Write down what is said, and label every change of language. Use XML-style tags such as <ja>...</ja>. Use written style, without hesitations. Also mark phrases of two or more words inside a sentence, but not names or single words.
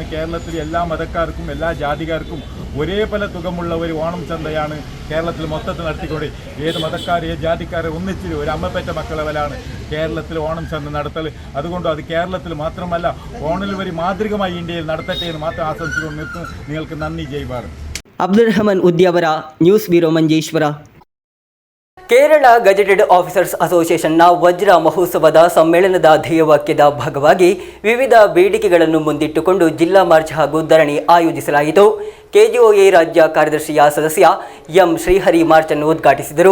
<ml>കേരളത്തിലെ എല്ലാ മതക്കാർക്കും എല്ലാ ജാതിക്കാർക്കും ഒരേപോലെ തുകമുള്ള ഒരു ഓണം ചന്തയാണ് കേരളത്തിൽ മൊത്തത്തിൽ നടത്തിക്കൊണ്ട്. ഏത് മതക്കാർ ഏത് ജാതിക്കാരെ ഒന്നിച്ച് ഒരു അമ്മപ്പറ്റ മക്കളെ പോലാണ് കേരളത്തിൽ ഓണം ചന്ത നടത്തൽ. അതുകൊണ്ട് അത് കേരളത്തിൽ മാത്രമല്ല ഓണിൽ ഒരു മാതൃകമായി ഇന്ത്യയിൽ നടത്തട്ടെ എന്ന് മാത്രം ആശംസിച്ചുകൊണ്ട് നിർത്തുന്നു. നിങ്ങൾക്ക് നന്ദി. ജയ് ഭാരത്.</ml> <kn>ಅಬ್ದುಲ್ ರಹಮಾನ್ ಉದ್ಯಾವರ, ನ್ಯೂಸ್ ಬ್ಯೂರೋ ಮಂಜೇಶ್ವರ. ಕೇರಳ ಗೆಜೆಟೆಡ್ ಆಫೀಸರ್ಸ್ ಅಸೋಸಿಯೇಷನ್ನ ವಜ್ರ ಮಹೋತ್ಸವದ ಸಮ್ಮೇಳನದ ಧ್ಯೇಯವಾಕ್ಯದ ಭಾಗವಾಗಿ ವಿವಿಧ ಬೇಡಿಕೆಗಳನ್ನು ಮುಂದಿಟ್ಟುಕೊಂಡು ಜಿಲ್ಲಾ ಮಾರ್ಚ್ ಹಾಗೂ ಧರಣಿ ಆಯೋಜಿಸಲಾಯಿತು. ಕೆಜಿಒಎ ರಾಜ್ಯ ಕಾರ್ಯದರ್ಶಿಯ ಸದಸ್ಯ ಎಂ ಶ್ರೀಹರಿ ಮಾರ್ಚ್ ಅನ್ನು ಉದ್ಘಾಟಿಸಿದರು.</kn>